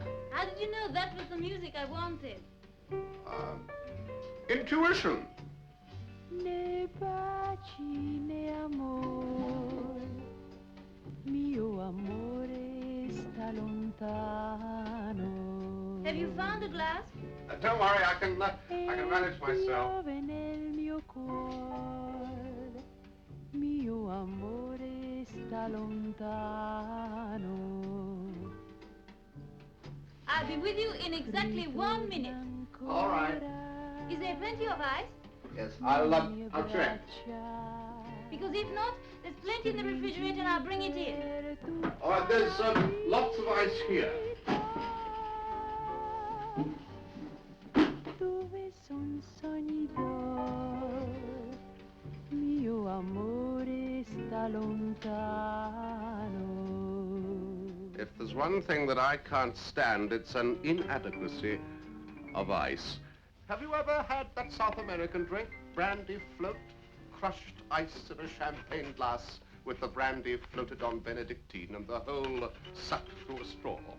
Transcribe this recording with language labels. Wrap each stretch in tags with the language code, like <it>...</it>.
<en>How did you know that was the music I wanted? Intuition.</en> <it>Ne bacine amor, mio amore sta lontano.</it> <en>Have you found a glass? Don't worry, I can manage myself.</en> <it>Piove nel mio cuore, mio amore sta lontano.</it> <en>I'll be with you in exactly 1 minute. All right. Is there plenty of ice? Yes, I'll check. Because if not, there's plenty in the refrigerator and I'll bring it in. All right, there's lots of ice here.</en> <it>Dove son sogni d'or, mio amore sta lontano.</it> <en>If there's one thing that I can't stand, it's an inadequacy of ice. Have you ever had that South American drink, brandy float? Crushed ice in a champagne glass with the brandy floated on Benedictine and the whole sucked through a straw.</en>